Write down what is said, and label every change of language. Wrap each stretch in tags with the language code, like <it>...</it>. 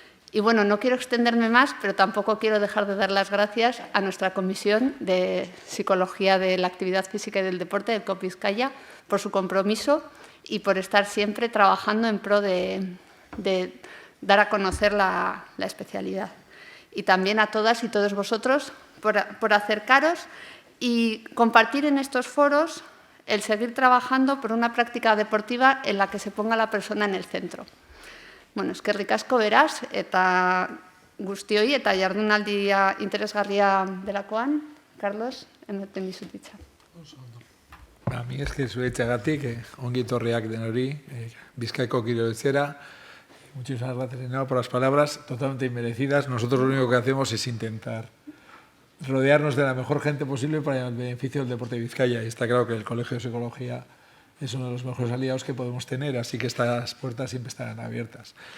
<es>Y bueno, no quiero extenderme más, pero tampoco quiero dejar de dar las gracias a nuestra Comisión de Psicología de la Actividad Física y del Deporte del COP Bizkaia por su compromiso y por estar siempre trabajando en pro de dar a conocer la especialidad. Y también a todas y todos vosotros por acercaros y compartir en estos foros el seguir trabajando por una práctica deportiva en la que se ponga la persona en el centro.</es> <eu>Bueno, eskerrik asko beraz, eta guztioi eta jardunaldia interesgarria delakoan, Carlos, ematen dizut hitza.</eu> <es>A mí es que</es> <eu>zuetxagatik, ongi etorriak denori, Bizkaiko kiroletzera.</eu> <es>Muchísimas gracias, Enao, por las palabras totalmente inmerecidas. Nosotros lo único que hacemos es intentar rodearnos de la mejor gente posible para el beneficio del deporte de Vizcaya. Y está claro que el Colegio de Psicología es uno de los mejores aliados que podemos tener, así que estas puertas siempre estarán abiertas.</es>